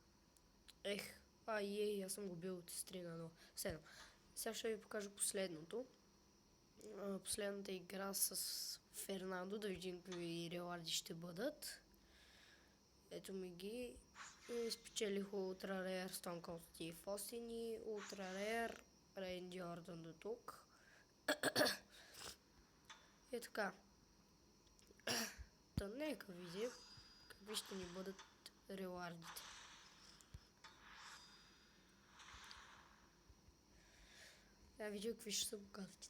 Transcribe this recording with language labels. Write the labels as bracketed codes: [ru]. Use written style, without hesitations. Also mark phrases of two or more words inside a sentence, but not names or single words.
[bg] Аз съм го бил от 3 на 0. Сега ще ви покажа последното. Последната игра с Фернандо, да видим какви рewарди ще бъдат. Ето ми ги. И спечелих [en] Ultra Rare [bg] Stone Cold Steve Austin и [en] Ultra Rare [bg] Randy Orton до тук. И така. Нека видим какви ще ни бъдат рewardите. Видя какви ще са му картите.